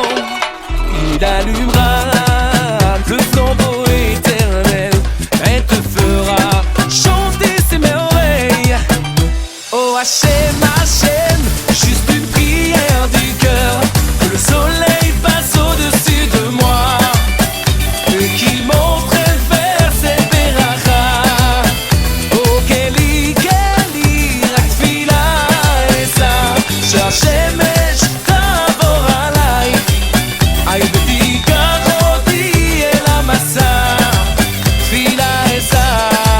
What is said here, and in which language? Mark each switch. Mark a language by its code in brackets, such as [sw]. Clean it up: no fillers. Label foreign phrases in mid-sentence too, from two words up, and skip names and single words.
[fr] Il allumera le flambeau éternel et te fera chanter ses merveilles. Oh Hachem, Hachem, juste une prière du cœur, que le soleil passe au-dessus de moi et qu'il montre vers ses berachas. [he] הו אלי, אלי, רק תפילה אשא, שהשמש תעבור עליי, היי ותיקח אותי אל המסע, תפילה אשא.